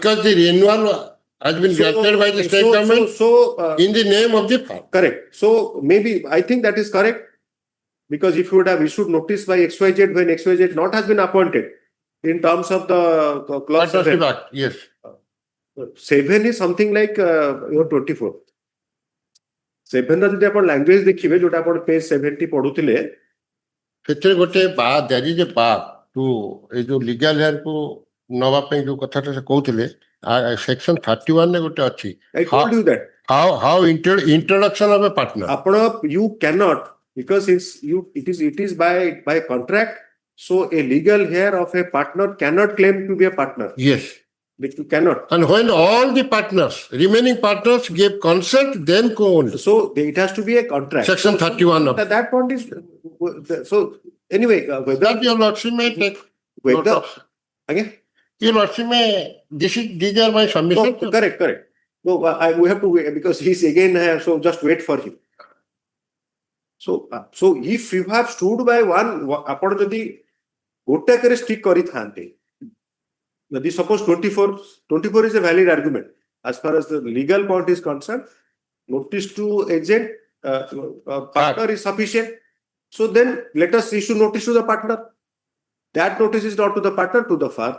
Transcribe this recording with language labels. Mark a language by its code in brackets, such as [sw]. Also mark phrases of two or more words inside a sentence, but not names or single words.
[en] because the renewal has been granted by the state government in the name of the farm. Correct. So maybe I think that is correct. Because if you would have issued notice by XYZ when XYZ not has been appointed in terms of the clause 7. Yes. 7 is something like your 24. [or] 7 ର ଯଦି ଆପଣ ଲାଙ୍ଗୁଏଜ ଦେଖିବେ ଯୋଉଟା ଆପଣ ପେଜ 70 ପଢୁଥିଲେ ସେଥିରେ ଗୋଟେ [en] there is a bar to [or] ଏ ଯୋଉ [en] legal hair [or] କୁ ନବା ପାଇଁ ଯୋଉ କଥାଟା ସେ କହୁଥିଲେ section 31 ରେ ଗୋଟେ ଅଛି. [en] I told you that. How introduction of a partner. [or] ଆପଣ [en] you cannot because it is by contract. So a legal heir of a partner cannot claim to be a partner. Yes. Which you cannot. And when all the remaining partners give consent, then go on. So it has to be a contract. Section 31 of that point is so anyway. That your lordship may take note of. Again? Your lordship may these are my submissions. No, correct. No, we have to wait because he's again so just wait for him. So if you have stood by one, [or] ଆପଣ ଯଦି ଗୋଟାକରେ stick କରିଥାନ୍ତେ. [en] Suppose 24 is a valid argument as far as the legal point is concerned. Notice to agent partner is sufficient. So then let us issue notice to the partner. That notice is not to the partner, to the farm.